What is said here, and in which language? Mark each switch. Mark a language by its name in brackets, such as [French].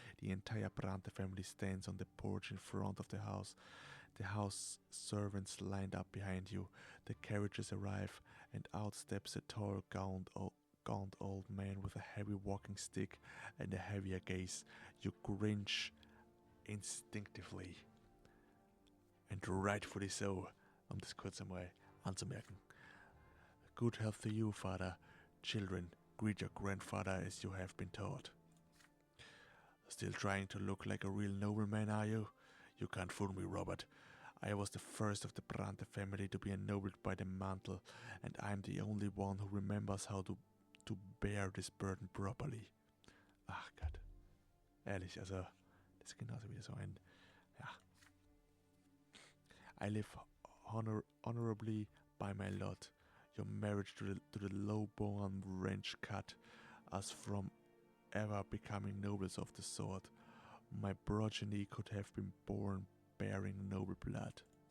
[English] The entire Brante family stands on the porch in front of the house. The house servants lined up behind you. The carriages arrive, and out steps a tall, gaunt old man with a heavy walking stick and a heavier gaze. You cringe instinctively. And rightfully so, [German] das kurz einmal anzumerken. [English] Good health to you, father. Children, greet your grandfather as you have been taught. Still trying to look like a real nobleman, are you? You can't fool me, Robert. I was the first of the Brante family to be ennobled by the mantle, and I'm the only one who remembers how to bear this burden properly. [German] Ach Gott. Ehrlich, also, das ist genauso wieder so ein, ja. [English] I live honorably by my lot. Your marriage to the low-born wretch cut us from ever becoming nobles of the sword. My progeny could have been born bearing noble blood.